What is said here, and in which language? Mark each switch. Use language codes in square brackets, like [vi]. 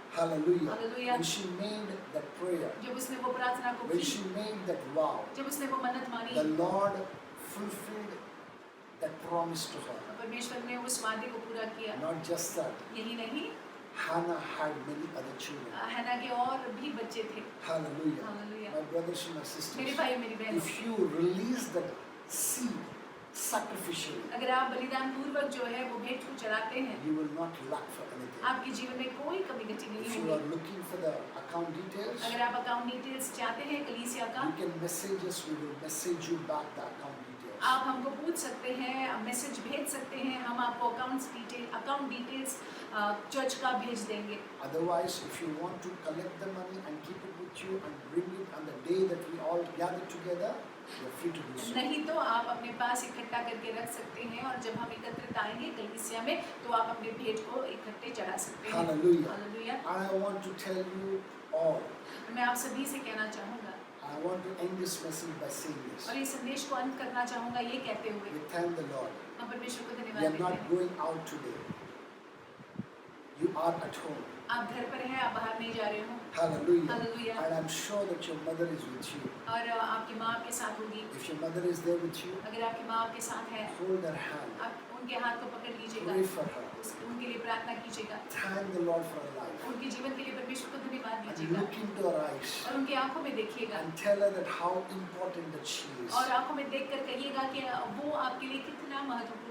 [en] Hallelujah. [hi] Hallelujah. [en] When she made that prayer, [hi] जब उसने वो प्रार्थना को [en] when [hi] की, [en] she made that vow, [hi] जब उसने वो मन्नत मानी, [en] the Lord fulfilled that promise to her. [hi] परमेश्वर ने उस वादे को पूरा किया। [en] Not just that, [hi] यही नहीं, [en] Hannah had many other children. [hi] हन्ना के और भी बच्चे थे। [en] Hallelujah. [hi] Hallelujah. [en] My brothers and my [hi] मेरे [en] sisters, [hi] भाई मेरी बहनों, [en] if you release that seed sacrificially, [hi] अगर आप बलिदान पूर्वक जो है वो भेंट को चढ़ाते हैं, [en] you will not lack for anything. [hi] आपके जीवन में कोई कमी घटी नहीं [en] If you are [hi] होगी। [en] looking for the account details, [hi] अगर आप अकाउंट डिटेल्स चाहते हैं कलीसिया का, [en] you can message us. We will message you back the account details. [hi] आप हमको पूछ सकते हैं, आप मैसेज भेज सकते हैं, हम आपको अकाउंट डिटेल्स चर्च का भेज देंगे। [en] Otherwise, if you want to collect the money and keep it with you and bring it on the day that we all gather together, you're free to do so. [hi] नहीं तो आप अपने पास इकट्ठा करके रख सकते हैं और जब हम एकत्रित आएंगे कलीसिया में तो आप अपने भेंट को इकट्ठे चढ़ा सकते हैं। [en] Hallelujah. [hi] Hallelujah. [en] And I want to tell you all, [hi] मैं आप सभी से कहना चाहूँगा [en] I want to end this message by saying this. [hi] और इस संदेश को अंत करना चाहूँगा ये कहते हुए, [en] We thank the Lord. [hi] हम परमेश्वर को [en] We [hi] धन्यवाद [en] are [hi] देते [en] not [hi] हैं। [en] going out today. You are at home. [hi] आप घर पर हैं, आप बाहर नहीं जा रहे हो। [en] Hallelujah. [hi] Hallelujah. [en] And I'm sure that your mother is with you. [hi] और आपकी माँ आपके साथ होगी। [en] If your mother is there with you, [hi] अगर आपकी माँ आपके साथ है, [en] hold her hand. [hi] आप उनके हाथ को पकड़ लीजिएगा, [en] Pray for her. [hi] उनके लिए प्रार्थना कीजिएगा, [en] Thank the Lord for her life. [hi] उनके जीवन के लिए परमेश्वर को धन्यवाद [en] And [hi] दीजिएगा [en] look into her eyes [hi] और उनकी आंखों में देखिएगा [en] and tell her that how important that she is. [hi] और आंखों में देखकर कहिएगा कि वो आपके लिए कितना महत्वपूर्ण